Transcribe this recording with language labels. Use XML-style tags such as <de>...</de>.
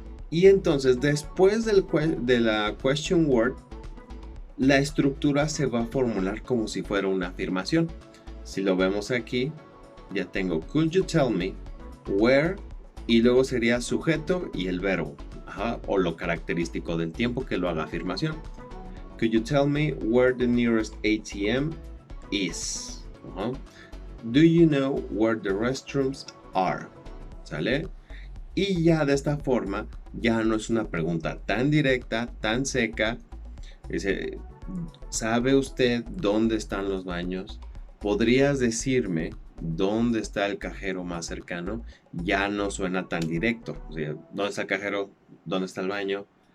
<es>Y entonces después de la question word, la estructura se va a formular como si fuera una afirmación. Si lo vemos aquí, ya tengo</es> <en>could you tell me, where,</en> <es>y luego sería sujeto y el verbo, o lo característico del tiempo que lo haga afirmación.</es> <en>Could you tell me where the nearest ATM is? Do you know where the restrooms are?</en> <es>¿Sale? Y ya de esta forma, ya no es una pregunta tan directa, tan seca. Dice, ¿sabe usted dónde están los baños? ¿Podrías decirme dónde está el cajero más cercano? Ya no suena tan directo. O sea, ¿dónde está el cajero? ¿Dónde está el baño?</es>